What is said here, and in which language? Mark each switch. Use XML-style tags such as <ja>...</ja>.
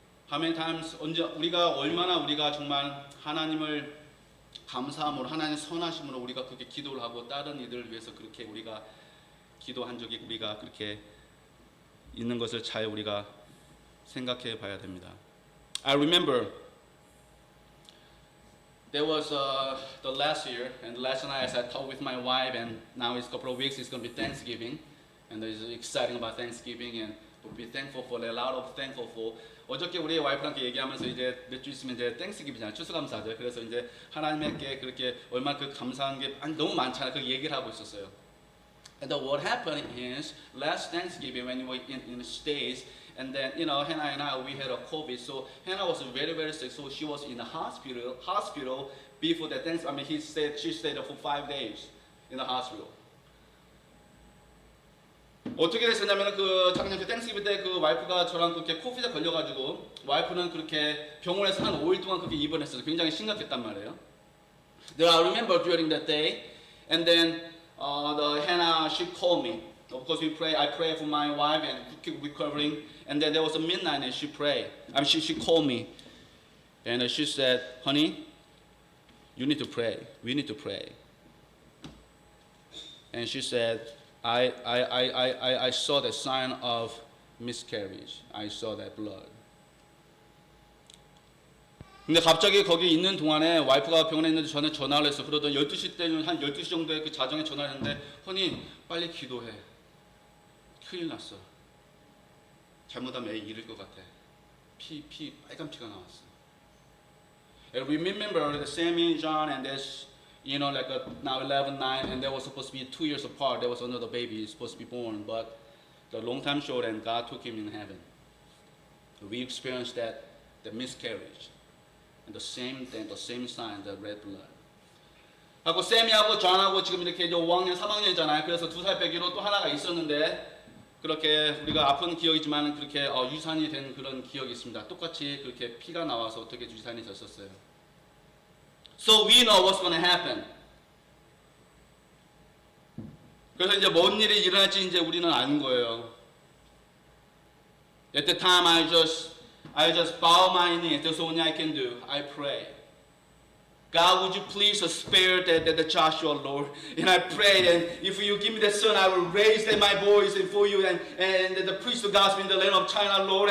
<en>How many times</en> <ko>우리가 얼마나 우리가 정말 하나님을 감사함으로 하나님의 선하심으로 우리가 그렇게 기도를 하고 다른 이들을 위해서 그렇게 우리가 기도한 적이 우리가 그렇게 있는 것을 잘 우리가 생각해 봐야 됩니다.</ko> <en>I remember there was the last year and last night as I talked with my wife and now it's a couple of weeks it's going to be Thanksgiving and it's exciting about Thanksgiving and we'll be thankful for a lot of thankful for</en> <ko>어저께 우리 와이프랑 얘기하면서 이제 몇 주 있으면 이제 땡스기브잖아요. 추수감사죠. 그래서 이제 하나님께 그렇게 얼마나 그 감사한 게 너무 많잖아요. 그 얘기를 하고 있었어요.</ko> <en>And then what happened is last Thanksgiving when we were in the States, and then Hannah and I we had a COVID, so Hannah was very very sick, so she was in the hospital before the Thanksgiving. I mean she stayed for 5 days in the hospital.</en> <ko>어떻게 됐었냐면 그 작년 그 땡스기브 때 그 와이프가 저랑 그렇게 코비드에 걸려가지고 와이프는 그렇게 병원에서 한 5일 동안 그렇게 입원했어요. 굉장히 심각했단 말이에요.</ko> <en>Then I remember during that day, and then the Hannah she called me. Of course I pray for my wife and keep recovering. And then there was a midnight and she prayed. She called me, and she said, "Honey, you need to pray. We need to pray." And she said, I saw the sign of miscarriage. I saw that blood.</en> <ko>근데 갑자기 거기 있는 동안에 와이프가 병원에 있는데 저한테 전화를 했어. 그러던 12시 때는 한 12시 정도에 그 자정에 전화를 했는데 허니 빨리 기도해. 큰일 났어. 잘못하면 애 잃을 것 같아. 빨간 피가 나왔어.</ko> <en>And we remember the Sammy, John, and this like now 11, 9, and they were supposed to be 2 years apart. There was another baby supposed to be born, but the long time short, and God took him in heaven. We experienced that, the miscarriage, and the same thing, the same sign, the red blood.</en> <ko>하고 샘이하고 존하고 지금 이렇게 이제 5학년, 3학년이잖아요. 그래서 2살 빼기로 또 하나가 있었는데 그렇게 우리가 아픈 기억이지만 그렇게 유산이 된 그런 기억이 있습니다. 똑같이 그렇게 피가 나와서 어떻게 유산이 됐었어요.</ko> <en>So we know what's going to happen.</en> <ko>그래서 이제 뭔 일이 일어날지 이제 우리는 아는 거예요.</ko> <en>At the time I just bow my knee. That's the only I can do. I pray. God, would you please spare the Joshua, Lord? And I pray, and if you give me the son, I will raise my voice for you and the preach the gospel in the land of China, Lord.</en>